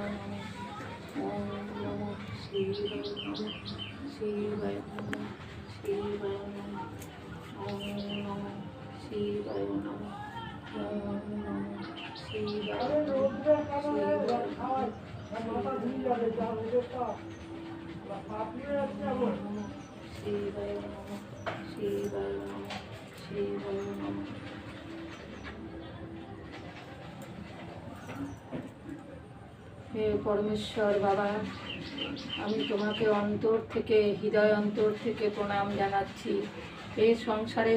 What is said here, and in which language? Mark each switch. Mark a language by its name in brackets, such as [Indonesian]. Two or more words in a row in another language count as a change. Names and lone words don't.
[Sanskrit] নমঃ ওম নমঃ শিবায় নমঃ শিবায় নমঃ শিবায় নমঃ ওম নমঃ শিবায় নমঃ ওম নমঃ শিবায় নমঃ শিবায় নমঃ শিবায় নমঃ শিবায় নমঃ। [Bangla] হে পরমেশ্বর বাবা, আমি তোমাকে অন্তর থেকে, হৃদয় অন্তর থেকে প্রণাম জানাচ্ছি। এই সংসারে